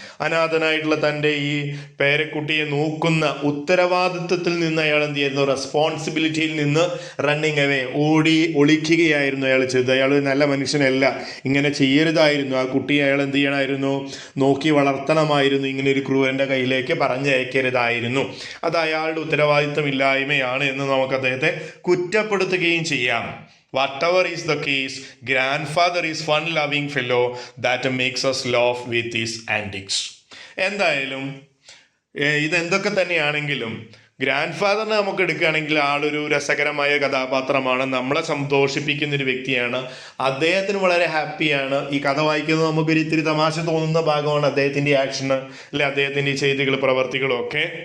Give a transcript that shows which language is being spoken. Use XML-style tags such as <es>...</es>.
<ml>അനാഥനായിട്ടുള്ള തൻ്റെ ഈ പേരക്കുട്ടിയെ നോക്കുന്ന ഉത്തരവാദിത്വത്തിൽ നിന്ന് അയാൾ എന്ത് ചെയ്യുന്നു, റെസ്പോൺസിബിലിറ്റിയിൽ നിന്ന്</ml> <en>running away,</en> <ml>ഒളിക്കുകയായിരുന്നു അയാൾ ചെയ്തത്. അയാൾ നല്ല മനുഷ്യനല്ല, ഇങ്ങനെ ചെയ്യരുതായിരുന്നു. ആ കുട്ടിയെ അയാൾ എന്ത് ചെയ്യണമായിരുന്നു, നോക്കി വളർത്തണമായിരുന്നു, ഇങ്ങനെ ഒരു ക്രൂരൻ്റെ കയ്യിലേക്ക് പറഞ്ഞയക്കരുതായിരുന്നു. അത് അയാളുടെ ഉത്തരവാദിത്വമില്ലായ്മയാണ് എന്ന് നമുക്ക് അദ്ദേഹത്തെ കുറ്റപ്പെടുത്തുകയും ചെയ്യാം.</ml> <en>Whatever is the case, grandfather is fun-loving fellow that makes us laugh with his antics.</en> <ml>എന്തായാലും ഇതെന്തൊക്കെ തന്നെയാണെങ്കിലും ഗ്രാൻഡ് ഫാദറിനെ നമുക്ക് എടുക്കുകയാണെങ്കിൽ ആളൊരു രസകരമായ കഥാപാത്രമാണ്, നമ്മളെ സന്തോഷിപ്പിക്കുന്ന ഒരു വ്യക്തിയാണ്. അദ്ദേഹത്തിന് വളരെ ഹാപ്പിയാണ്. ഈ കഥ വായിക്കുന്നത് നമുക്കൊരു ഇത്തിരി തമാശ തോന്നുന്ന ഭാഗമാണ് അദ്ദേഹത്തിൻ്റെ ആക്ഷന്, അല്ലെ അദ്ദേഹത്തിൻ്റെ ചെയ്തികൾ, പ്രവർത്തികളും ഒക്കെ.</ml>